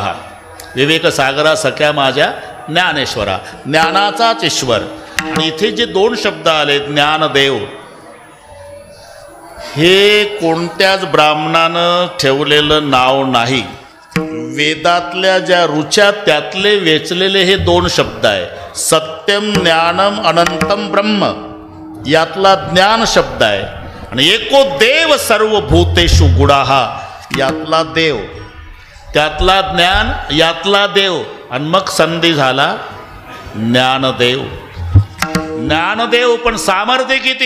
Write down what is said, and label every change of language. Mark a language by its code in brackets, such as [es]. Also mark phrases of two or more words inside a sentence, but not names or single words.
[mr] विवेक सागरा सख्या माझ्या ज्ञानेश्वरा, ज्ञानाचाच ईश्वर. आणि इथे जे दोन शब्द आले ज्ञानदेव, हे कोणत्याच ब्राह्मणानं ठेवलेलं नाव नाही. वेदातल्या ज्या ऋचा त्यातले वेचलेले हे दोन शब्द आहे. [sa] सत्यम ज्ञानम अनंतम ब्रह्म [mr] यातला ज्ञान शब्द आहे. आणि [sa] एको देव सर्वभूतेषु गुडाहा [mr] यातला देव, त्यातला ज्ञान, यातला देव. आणि मग संधी झाला ज्ञानदेव. ज्ञानदेव पण सामर्थ्य किती.